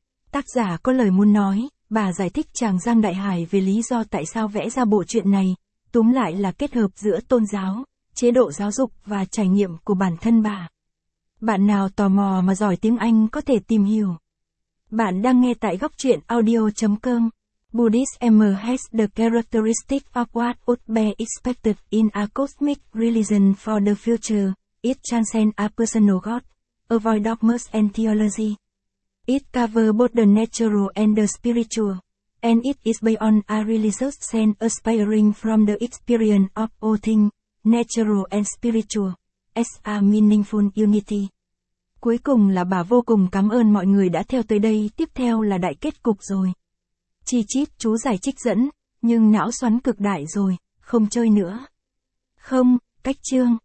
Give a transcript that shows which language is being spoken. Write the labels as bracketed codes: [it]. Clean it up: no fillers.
[vi] Tác giả có lời muốn nói, bà giải thích chàng Giang Đại Hải về lý do tại sao vẽ ra bộ truyện này, túm lại là kết hợp giữa tôn giáo, chế độ giáo dục và trải nghiệm của bản thân bà. Bạn nào tò mò mà giỏi tiếng Anh có thể tìm hiểu. Bạn đang nghe tại góc truyện audio.com. [en] Buddhism has the characteristic of what would be expected in a cosmic religion for the future. It transcends a personal God, avoid dogmas and theology. It covers both the natural and the spiritual, and it is based on a religious sense aspiring from the experience of all things, natural and spiritual, as a meaningful unity. [vi] Cuối cùng là bà vô cùng cảm ơn mọi người đã theo tới đây, tiếp theo là đại kết cục rồi. Chi chít chú giải trích dẫn, nhưng não xoắn cực đại rồi, không chơi nữa. Không, cách chương.